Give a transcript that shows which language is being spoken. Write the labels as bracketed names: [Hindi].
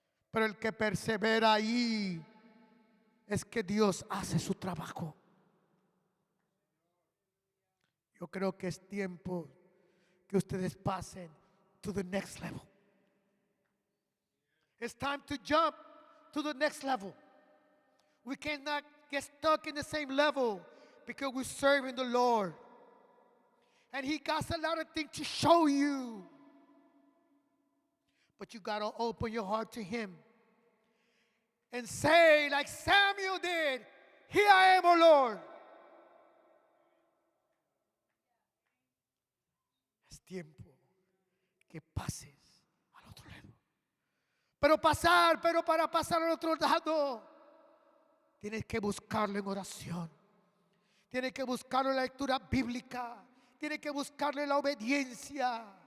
[Spanish] Pero el que persevera ahí es que Dios hace su trabajo. Yo creo que es tiempo que ustedes pasen [English] to the next level. It's time to jump to the next level. We cannot get stuck in the same level because we're serving the Lord. And He got a lot of things to show you. But you got to open your heart to Him and say, like Samuel did, here I am, O Lord. [Spanish] Es tiempo que pases al otro lado. Pero para pasar al otro lado, tienes que buscarlo en oración. Tienes que buscarlo en la lectura bíblica. Tienes que buscarlo en la obediencia.